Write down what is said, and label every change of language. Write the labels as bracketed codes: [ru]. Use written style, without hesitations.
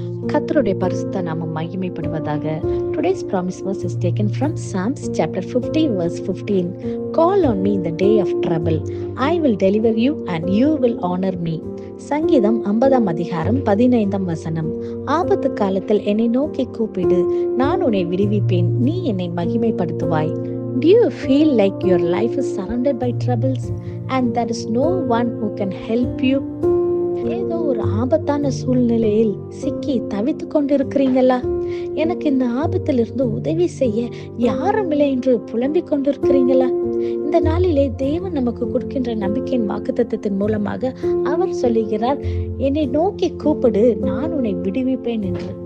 [ta] கர்த்தருடைய பரிசுத்த நாமம் மகிமைப்படுவதாக. [en] Today's promise verse is taken from Psalms chapter 50 verse 15. Call on me in the day of trouble. I will deliver you and you will honor me. [ta] சங்கீதம் 50 அதிகாரம் 15 வசனம். ஆபத்து காலத்தில் என்னை நோக்கி கூப்பிடு, நான் உன்னை விடுவிப்பேன், நீ என்னை மகிமைப்படுத்துவாய். [en] Do you feel like your life is surrounded by troubles and there is no one who can help you? [ta] ஏதோ ஒரு ஆபத்தான சூழ்நிலையில் சிக்கி தவித்து கொண்டிருக்கிறீங்களா? எனக்கு இந்த ஆபத்திலிருந்து உதவி செய்ய யாரும் இல்லை என்று புலம்பிக் கொண்டிருக்கிறீங்களா? இந்த நாளிலே தேவன் நமக்கு கொடுக்கின்ற நம்பிக்கையின் வாக்குத்தத்தத்தின் மூலமாக அவர் சொல்லுகிறார், என்னை நோக்கி கூப்பிடு, நான் உன்னை விடுவிப்பேன் என்று.